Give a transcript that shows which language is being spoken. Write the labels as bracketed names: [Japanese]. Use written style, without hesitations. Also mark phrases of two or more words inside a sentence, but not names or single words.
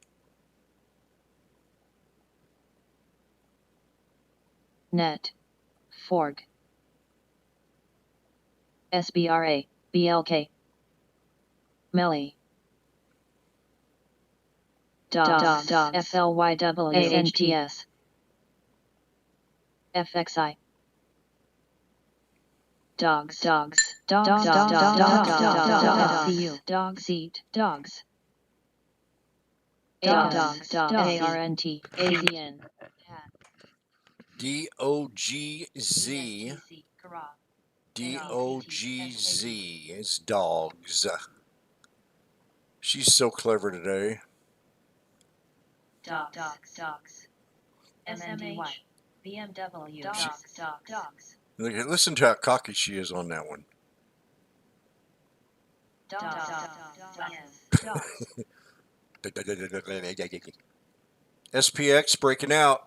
[English] NET, FORG, SBRA, BLK, MELI, DOS, FLYW, SNTS, FXI, dogs, seat, dogs, ARNT, AZN, D-O-G-Z. D-O-G-Z is dogs. She's so clever today. Dogs. SMH. BMW. Dogs. Listen to how cocky she is on that one. SPX breaking out.